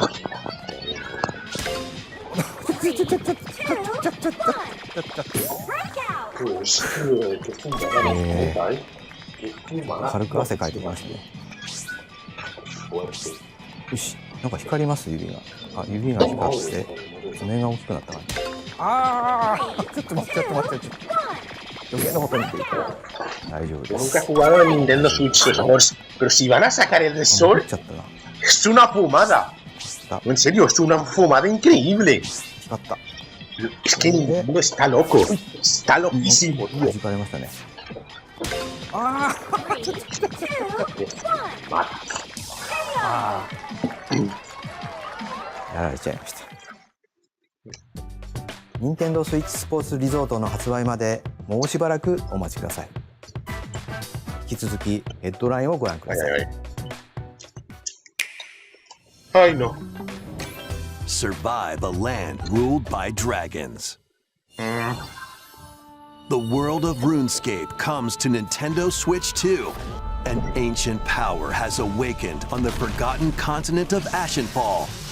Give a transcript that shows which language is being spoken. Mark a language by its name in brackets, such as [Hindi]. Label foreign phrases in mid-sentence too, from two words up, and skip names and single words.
[Japanese] 軽く汗かいてきますね。よし、なんか光ります指が。あ、指が光って爪が大きくなった感じ。ああ、ちょっと待って。余計なことに言ってるから大丈夫です。 [Spanish] Nunca he jugado en Nintendo Switch, pero si van a sacar el de Sol, es una fumada. En serio, es una fumada increíble. Es que Nintendo está loco. Está loquísimo, tío. [Japanese] やられちゃいました。任天堂スイッチスポーツリゾートの発売までもうしばらくお待ちください。引き続きヘッドラインをご覧ください。 [Spanish] Ay, no. [English] Survive a land ruled by dragons. The world of RuneScape comes to Nintendo Switch 2. An ancient power has awakened on the forgotten continent of Ashenfall.